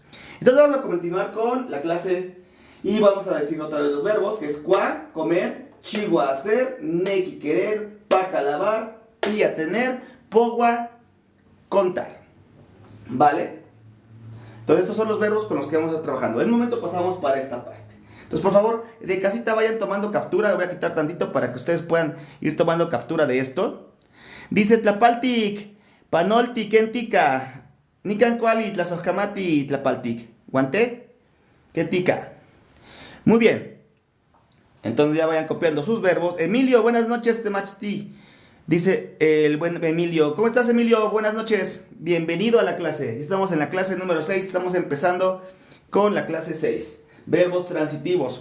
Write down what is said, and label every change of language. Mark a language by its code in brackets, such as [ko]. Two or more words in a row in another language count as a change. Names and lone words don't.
[es] Entonces vamos a continuar con la clase y vamos a decir otra vez los verbos, que es cua, comer, chiwa, hacer, neki, querer, paca, lavar, pía, tener, pogua, contar. ¿Vale? Entonces estos son los verbos con los que vamos a estar trabajando. En un momento pasamos para esta parte. Entonces, por favor, de casita vayan tomando captura. Voy a quitar tantito para que ustedes puedan ir tomando captura de esto. [nah] Dice Tlapaltic, Panoltic, Kentica, Nican Kuali, Tlazojamati, Tlapaltic. [es] ¿Guante? Kentica. Muy bien. Entonces ya vayan copiando sus verbos. Emilio, buenas noches, Temachti. Dice el buen Emilio. ¿Cómo estás, Emilio? Buenas noches. Bienvenido a la clase. Estamos en la clase número 6. Estamos empezando con la clase 6. Verbos transitivos.